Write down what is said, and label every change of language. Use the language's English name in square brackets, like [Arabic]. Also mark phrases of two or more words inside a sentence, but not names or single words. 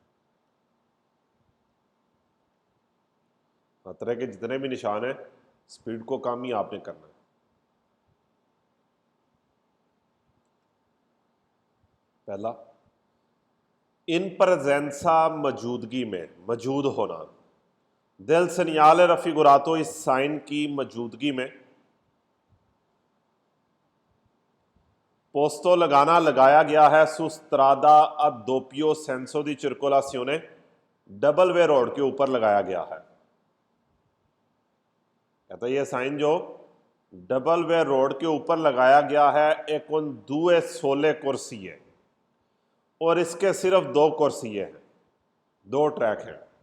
[Hindi] तरह के जितने भी निशान है स्पीड को कम ही आपने करना है। पहला, [Italian] in presenza [Hindi] मौजूदगी में, मौजूद होना, [Italian] del segnale raffigurato [Hindi] इस साइन की मौजूदगी में, पोस्तो लगाना लगाया गया है [Italian] su strada a doppio senso di circolazione, [Hindi] डबल वे रोड के ऊपर लगाया गया है। कहता है ये साइन जो डबल वे रोड के ऊपर लगाया गया है एक [Italian] un due sole corsie, [Hindi] और इसके सिर्फ 2 कुर्सिये हैं, 2 ट्रैक हैं।